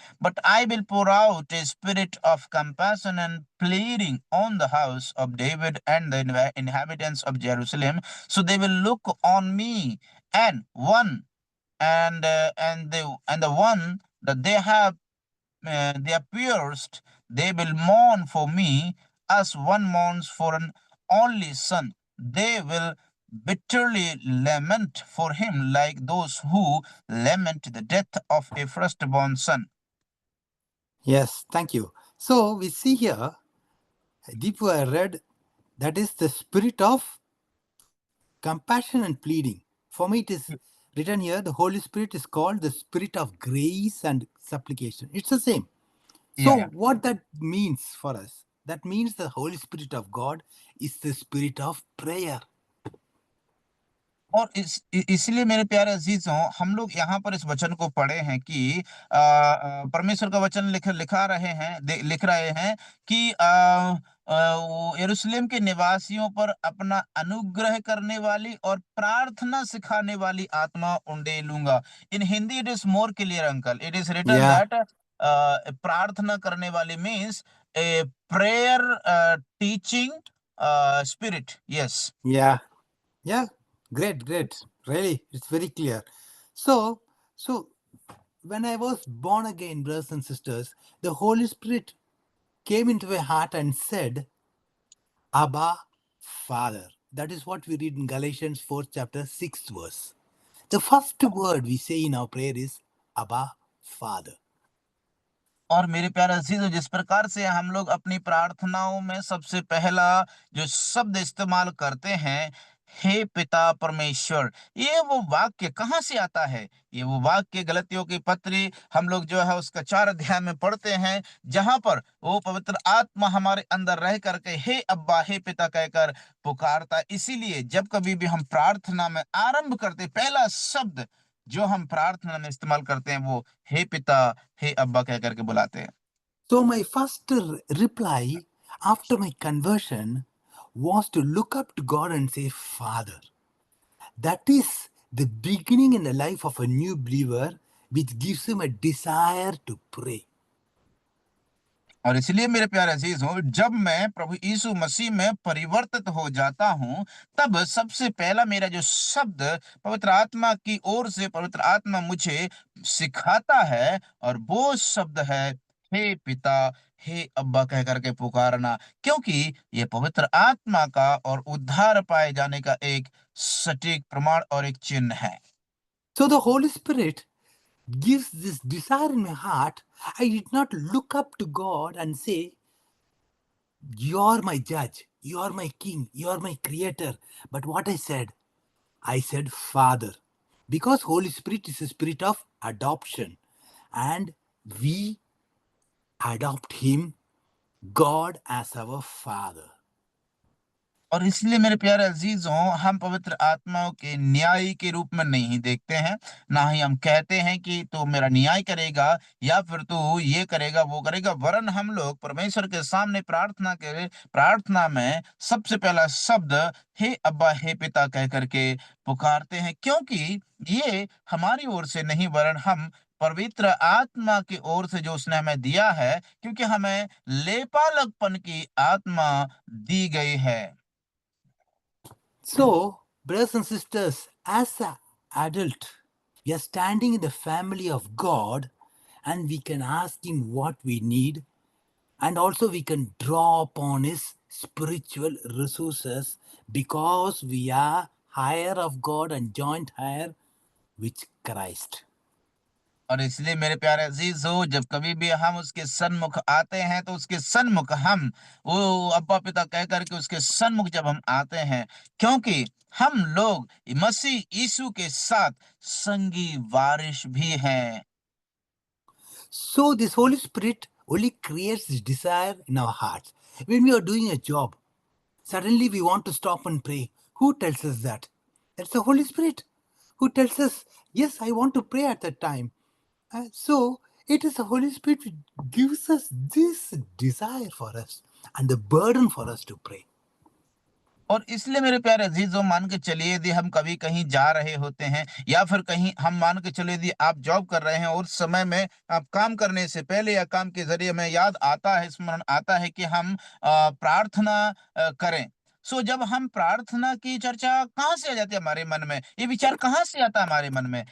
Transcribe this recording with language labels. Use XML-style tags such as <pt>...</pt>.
<en>But I will pour out a spirit of compassion and pleading on the house of David and the inhabitants of Jerusalem, so they will look on me and one and the one that they are pierced, they will mourn for me as one mourns for an only son. They will bitterly lament for him like those who lament the death of a firstborn son. Yes, thank you. So we see here, Deepu, I read, that is the spirit of compassion and pleading. For me, it is written here, the Holy Spirit is called the spirit of grace and supplication. It's the same. So, Yeah. what that means for us, that means the Holy Spirit of God is the spirit of prayer.</en> <hi>और इसलिए मेरे प्यारे अजीजों, हम लोग यहाँ पर इस वचन को पढ़े हैं कि परमेश्वर का वचन लिखा रहे हैं, लिख रहे हैं कि वो यरूशलेम के निवासियों पर अपना अनुग्रह करने वाली और प्रार्थना सिखाने वाली आत्मा उंडेलूंगा।</hi> <en>in Hindi it is more clear uncle, it is written Yeah, that</en> <hi>प्रार्थना करने वाली</hi> <en>Means a prayer teaching spirit. Yes. yeah, yeah. Great, great. Really, it's very clear. So when I was born again, brothers and sisters, the Holy Spirit came into my heart and said, Abba, Father. That is what we read in Galatians 4th chapter 6th verse. The first word we say in our prayer is Abba, Father.</en> <hi>और मेरे प्यारे अजीजों, जिस प्रकार से हम लोग अपनी प्रार्थनाओं में सबसे पहला जो शब्द इस्तेमाल करते हैं, हे पिता परमेश्वर, ये वो वाक्य कहाँ से आता है? ये वो वाक्य गलतियों की पत्री हम लोग जो है उसका 4 अध्याय में पढ़ते हैं, जहां पर वो पवित्र आत्मा हमारे अंदर रह करके हे अब्बा, हे पिता कहकर पुकारता है। इसीलिए जब कभी भी हम प्रार्थना में आरंभ करते, पहला शब्द जो हम प्रार्थना में इस्तेमाल करते हैं, वो हे पिता, हे अब्बा कह करके बुलाते हैं।</hi> <en>So my first reply after my conversion was to look up to God and say, Father. That is the beginning in the life of a new believer, which gives him a desire to pray.</en> <hi>और इसलिए मेरे प्यारे अजीजों, जब मैं प्रभु यीशु मसीह में परिवर्तित हो जाता हूं, तब सबसे पहला मेरा जो शब्द पवित्र आत्मा की ओर से पवित्र आत्मा मुझे सिखाता है, और वो शब्द है हे पिता, हे अब्बा कह करके पुकारना, क्योंकि ये पवित्र आत्मा का और उद्धार पाए जाने का एक सटीक प्रमाण और एक चिन्ह है।</hi> <en>So the Holy Spirit gives this desire in my heart. I did not look up to God and say, You're my judge, you're my king, you're my creator. But what I said, Father. Because Holy Spirit is a spirit of adoption. And we adopt Him, God, as our Father.</en> <hi>और इसलिए मेरे प्यारे अजीजों, हम पवित्र आत्माओं के न्याय के रूप में नहीं देखते हैं, ना ही हम कहते हैं कि तू मेरा न्याय करेगा या फिर तू ये करेगा वो करेगा, वरन हम लोग परमेश्वर के सामने प्रार्थना में सबसे पहला शब्द हे अब्बा, हे पिता कह करके पुकारते हैं, क्योंकि ये हमारी ओर से नहीं, वरन हम पवित्र आत्मा की ओर से जो उसने हमें दिया है, क्योंकि हमें लेपालकपन की आत्मा दी गई है।</hi> <en>So, brothers and sisters, as an adult, we are standing in the family of God and we can ask Him what we need, and also we can draw upon His spiritual resources because we are higher of God and joint higher with Christ.</en> <hi>और इसलिए मेरे प्यारे अजीजों, जब कभी भी हम उसके सन्मुख आते हैं तो उसके सन्मुख हम वो अब्बा पिता कह करके उसके सन्मुख जब हम आते हैं, क्योंकि हम लोग मसीह यीशु के साथ संगी वारिश भी हैं।</hi> <en>So, this Holy Spirit only creates this desire in our hearts. When we are doing a job, suddenly we want to stop and pray. Who tells us that? That's the Holy Spirit who tells us, yes, I want to pray at that time. So, it is the Holy Spirit which gives us this desire for us and the burden for us to pray.</en> <hi>और इसलिए मेरे प्यारे अजीजों, मान के चलिए यदि हम कभी कहीं जा रहे होते हैं, या फिर कहीं हम मान के चलिए यदि आप जॉब कर रहे हैं और समय में आप काम करने से पहले या काम के जरिए हमें याद आता है, स्मरण आता है कि हम प्रार्थना करें। सो जब हम प्रार्थना की चर्चा कहाँ से आ जाती है हमारे मन में, ये विचार कहाँ से आता है हमारे मन में?</hi>